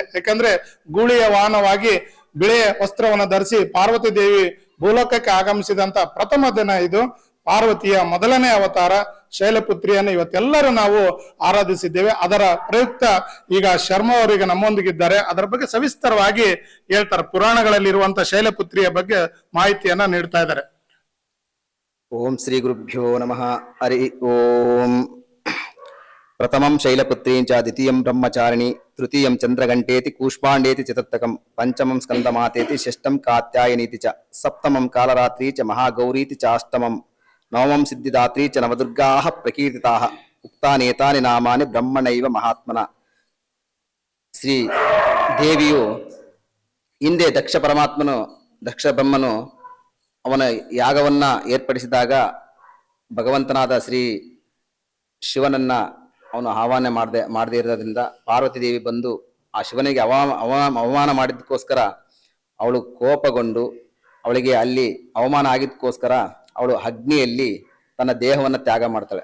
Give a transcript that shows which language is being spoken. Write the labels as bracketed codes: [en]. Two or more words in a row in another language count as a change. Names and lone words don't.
[kn] ಯಾಕಂದ್ರೆ ಗೂಳಿಯ ವಾಹನವಾಗಿ ಬಿಳೆಯ ವಸ್ತ್ರವನ್ನು ಧರಿಸಿ ಪಾರ್ವತಿ ದೇವಿ ಭೂಲೋಕಕ್ಕೆ ಆಗಮಿಸಿದಂತ ಪ್ರಥಮ ದಿನ ಇದು. ಪಾರ್ವತಿಯ ಮೊದಲನೇ ಅವತಾರ ಶೈಲಪುತ್ರಿಯನ್ನು ಇವತ್ತೆಲ್ಲರೂ ನಾವು ಆರಾಧಿಸಿದ್ದೇವೆ. ಅದರ ಪ್ರಯುಕ್ತ ಈಗ ಶರ್ಮಾ ಅವರಿಗೆ ನಮ್ಮೊಂದಿಗಿದ್ದಾರೆ. ಅದರ ಬಗ್ಗೆ ಸವಿಸ್ತರವಾಗಿ ಹೇಳ್ತಾರೆ. ಪುರಾಣಗಳಲ್ಲಿ ಇರುವಂತ ಶೈಲಪುತ್ರಿಯ ಬಗ್ಗೆ ಮಾಹಿತಿಯನ್ನ ನೀಡ್ತಾ ಇದ್ದಾರೆ. [sa] ಓಂ ಶ್ರೀ ಗುರುಭ್ಯೋ ನಮಃ. ಹರಿ ಓಂ. ಪ್ರಥಮಂ ಶೈಲಪುತ್ರೀಂ ಚ ದ್ವಿತೀಯಂ ಬ್ರಹ್ಮಚಾರಿಣಿ ತೃತೀಯಂ ಚಂದ್ರಘಂಟೇತಿ ಕೂಷ್ಮಾಂಡೇತಿ ಚತುರ್ಥಕಂ ಪಂಚಮಂ ಸ್ಕಂದಮಾತೇತಿ ಷಷ್ಠಂ ಕಾತ್ಯಾಯನೀತಿ ಚ ಸಪ್ತಮಂ ಕಾಲರಾತ್ರಿ ಚ ಮಹಾಗೌರೀತಿ ಚಾಷ್ಟಮಂ ನವಮಂ ಸಿದ್ಧಿದಾತ್ರಿ ಚ ನವದುರ್ಗಾಃ ಪ್ರಕೀರ್ತಿತಾಃ ಉಕ್ತಾನೇತಾನಿ ನಾಮಾನಿ ಬ್ರಹ್ಮಣೈವ ಮಹಾತ್ಮನ. [kn] ಶ್ರೀ ದೇವಿಯು ಹಿಂದೆ ದಕ್ಷ ಬ್ರಹ್ಮನು ಅವನ ಯಾಗವನ್ನ ಏರ್ಪಡಿಸಿದಾಗ ಭಗವಂತನಾದ ಶ್ರೀ ಶಿವನನ್ನ ಅವನು ಆಹ್ವಾನ ಮಾಡದೇ ಇರೋದ್ರಿಂದ ಪಾರ್ವತಿ ದೇವಿ ಬಂದು ಆ ಶಿವನಿಗೆ ಅವಮಾನ ಮಾಡಿದ್ದಕ್ಕೋಸ್ಕರ ಅವಳು ಕೋಪಗೊಂಡು ಅವಳಿಗೆ ಅಲ್ಲಿ ಅವಮಾನ ಆಗಿದ್ದಕ್ಕೋಸ್ಕರ ಅವಳು ಅಗ್ನಿಯಲ್ಲಿ ತನ್ನ ದೇಹವನ್ನು ತ್ಯಾಗ ಮಾಡ್ತಾಳೆ.